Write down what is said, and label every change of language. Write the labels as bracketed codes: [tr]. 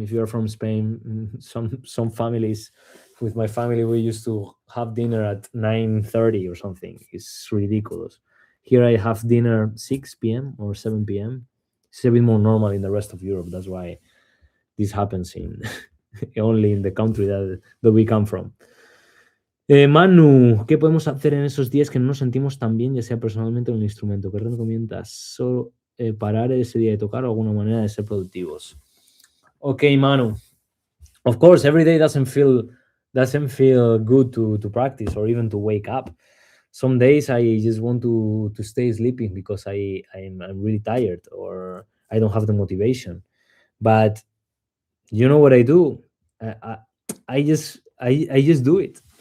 [en] If you're from Spain, some families, with my family, we used to have dinner at 9:30 or something. It's ridiculous. Here I have dinner 6 p.m. or 7 p.m. It's a bit more normal in the rest of Europe. That's why this happens in only in the country that we come from. [es] Manu, ¿qué podemos hacer en esos días que no nos sentimos tan bien, ya sea personalmente o en el instrumento? ¿Qué recomiendas? ¿Solo parar ese día de tocar o alguna manera de ser productivos? [en] Okay, Manu. Of course, every day doesn't feel good to practice or even to wake up. Some days I just want to stay sleeping because I'm really tired or I don't have the motivation. But you know what I do? I just do it.